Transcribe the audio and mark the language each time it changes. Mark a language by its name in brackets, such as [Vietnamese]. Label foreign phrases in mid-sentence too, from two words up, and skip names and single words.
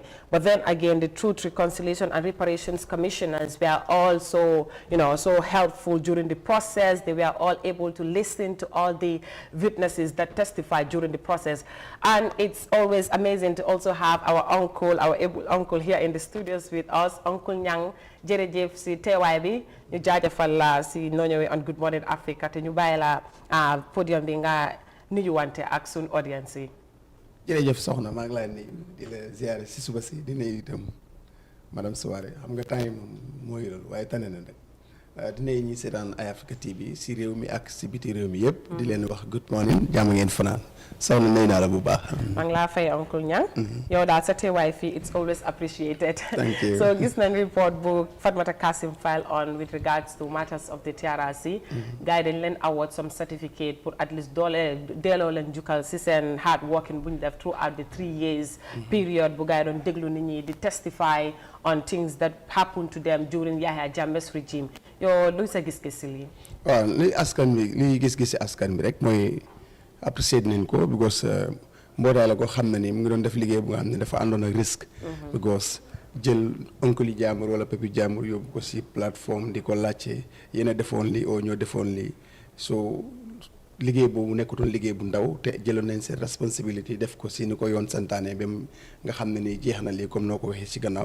[English] But then again, the Truth, Reconciliation and Reparations Commissioners were also so helpful during the process. They were all able to listen to all the witnesses that testified during the process. And it's always amazing to also have our able uncle here in the studios with us, Uncle Nyang. [Wolof] Jërëjëf si teewaay bi ñu jaajëfal la si noo ñëwee on Good Morning Africa te ñu bàyyi la podium bi nga nuyuwante ak sun audience yi. jërëjëf soxna maa ngi lay nuyu di la ziare si suba si di nuyu itam madame Souare xam nga temps yi moom mooy loolu waaye tane na rek di nuyu ñi seetaan Eye Africa TV si réew mi ak si biti réew mi yëpp. di leen wax [English] good morning [Wolof] jàmm ngeen fanaan. soxna nuyu naa la bu baax. maa ngi laa fay Uncle Nyang. yow daal sa teewaay fii [English] it's always appreciated. Thank you. [Wolof] So gis nañ report bu Fatmata Kasim [English] file on with regards to matters of the TRRC. [Wolof] gars yi dañ leen [English] award some certificate [Wolof] pour [English] at least [Wolof] delloo leen jukkal si seen [English] hard working [Wolof] bu ñu def [English] throughout the 3 years period [Wolof] bu gars yi doon déglu nit ñi di [English] testify on things that happened to them during Yahya Jammeh's regime. [Wolof] yow luy sa gis-gis si lii. waaw li gis-gis si askan bi rek mooy apprécier nañ ko because mbootaay la ko xam na ni mu ngi doon def liggéey bu nga xam ne dafa àndoon ak risque. because jël oncle yi jàmbur wala papi jàmbur yóbbu ko si plateforme di ko laajte yéen a defoon lii oo ñoo defoon lii so liggéey boobu nekkutoon liggéey bu ndaw te jëloon nañ seen responsabilité def ko si ni ko yoon santaane ba nga xam ne ni jeex na lii comme noo ko waxee si gannaaw.